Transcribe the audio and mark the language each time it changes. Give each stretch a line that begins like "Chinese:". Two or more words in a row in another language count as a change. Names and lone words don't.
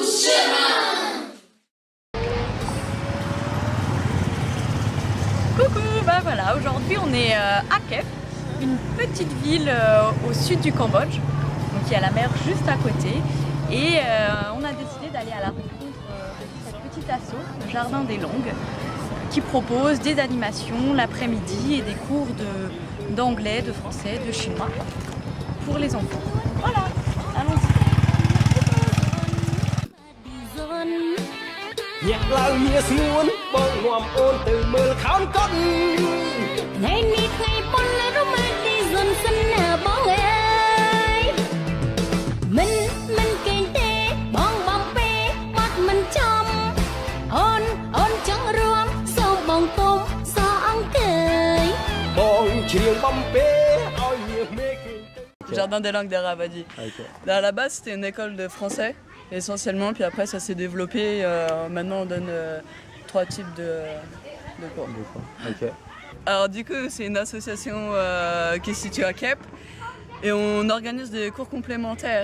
French: Coucou, bah voilà, aujourd'hui on est à Kep, une petite ville au sud du Cambodge, donc il y a la mer juste à côté, et on a décidé d'aller à la rencontre de cette petite asso, le Jardin des Langues, qui propose des animations l'après-midi et des cours d'anglais, de français, de chinois pour les enfants. Voilà, allons-y.
Khmer: ញាក់ឡើងងារស្ងួនបងនាំអូនទៅមើលខោនកុនថ្ងៃនេះថ្ងៃប៉ុនរ៉ូម៉ាទីសនសិនណាបងអើយមិនគេងទេបងបំពេបាត់មិនចំអូនចង់រួមសូមបងគុំសោអង្គើយបងច្រៀងបំពេឲ្យមាសមេគេងទៅ
French: Jardin des langues d'Arabadi. Okay. À la base, c'était une école de français, essentiellement, puis après ça s'est développé. Maintenant, on donne 3 types de cours. Okay. Alors du coup, c'est une association qui est située à Kep, et on organise des cours complémentaires.